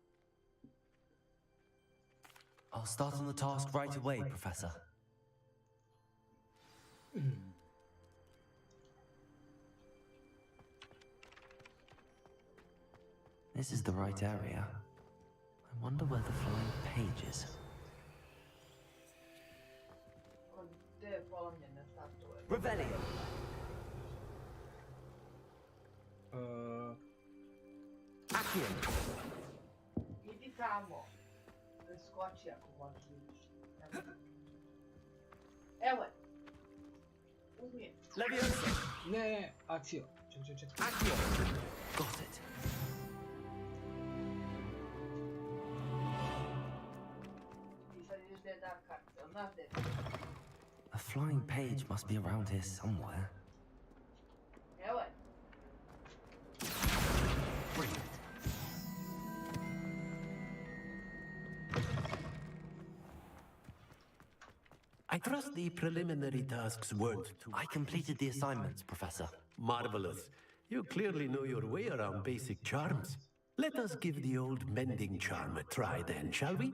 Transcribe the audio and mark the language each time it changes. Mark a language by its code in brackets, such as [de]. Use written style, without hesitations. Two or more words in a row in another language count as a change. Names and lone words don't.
[en] I'll start on the task right away, Professor. This is the right area. I wonder where the flying page is. Revelio. Accio. [hr] Idi tamo. Preskoči ako možeš vidiš. Evo je. Uzmi je. Leviosa. Ne, akcio. Ček. Accio. [en] Got it. [hr] Ti sad vidiš gdje je dar kartica, znaš gdje je? [en] A flying page must be around here somewhere. [hr] Evo je. [en] Brilliant. I trust the preliminary tasks weren't too... I completed the assignments, Professor. Marvelous. You clearly know your way around basic charms. Let us give the old mending charm a try then, shall we?